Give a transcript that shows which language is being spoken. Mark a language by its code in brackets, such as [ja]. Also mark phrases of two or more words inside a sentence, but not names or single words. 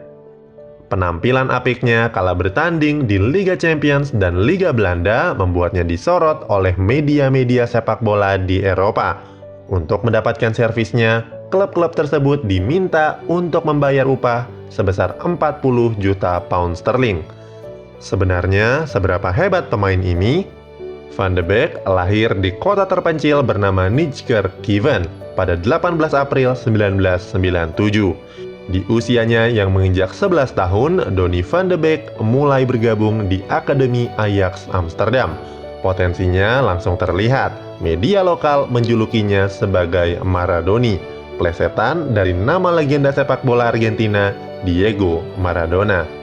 [id] Penampilan apiknya kala bertanding di Liga Champions dan Liga Belanda membuatnya disorot oleh media-media sepak bola di Eropa. Untuk mendapatkan servisnya, klub-klub tersebut diminta untuk membayar upah sebesar 40 juta pound sterling. Sebenarnya, seberapa hebat pemain ini? Van de Beek lahir di kota terpencil bernama Nijkerk-Given pada 18 April 1997. Di usianya yang menginjak 11 tahun, Donny van de Beek mulai bergabung di Akademi Ajax Amsterdam. Potensinya langsung terlihat. Media lokal menjulukinya sebagai Maradoni, plesetan dari nama legenda sepak bola Argentina, Diego Maradona.